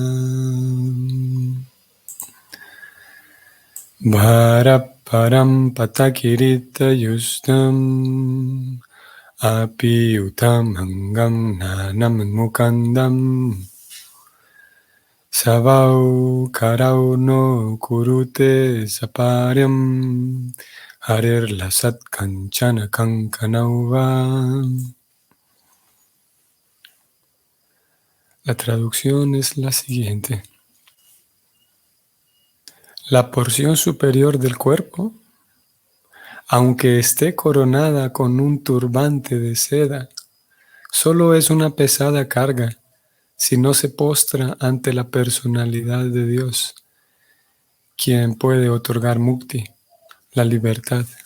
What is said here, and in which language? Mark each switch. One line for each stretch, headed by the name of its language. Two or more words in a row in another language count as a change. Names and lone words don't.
Sanskrit: Bharaparam patakirita yustam api utam hangam nanam mukandam savau karau no kurute saparyam harir lasat kanchana kankanauva.
Spanish: La traducción es la siguiente. La porción superior del cuerpo, aunque esté coronada con un turbante de seda, solo es una pesada carga si no se postra ante la personalidad de Dios, quien puede otorgar mukti, la libertad.